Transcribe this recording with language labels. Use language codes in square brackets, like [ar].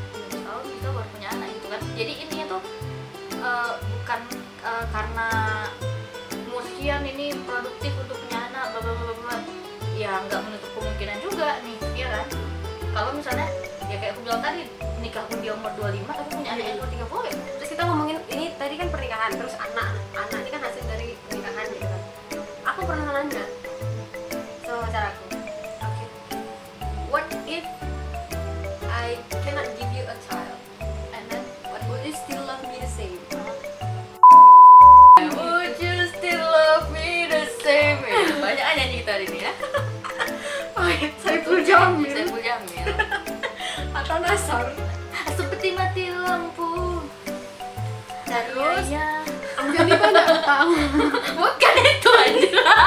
[id] 16 tahun kita baru punya anak gitu kan. Jadi intinya tuh bukan karena umur sekian ini produktif untuk punya anak bla bla bla bla. Ya nggak menutup kemungkinan juga nih, ya kan? Kalau misalnya ya kayak aku bilang tadi, nikah pun dia umur 25 tapi punya anak umur 30 ya. terus kita ngomongin ini tadi kan pernikahan terus anak ini kan hasil dari pernikahan gitu kan. Aku pernah nanya sama pacar aku, [en] okay, what if I cannot give you a child and then what would you still love me the same? Would you still love me the same? [id] Banyak nyanyi kita hari ini ya. Saiful Jamil Saiful Jamil. atau Nasar? Seperti mati lampu. Terus Ya. jadi banyak tahu. Bukan itu aja.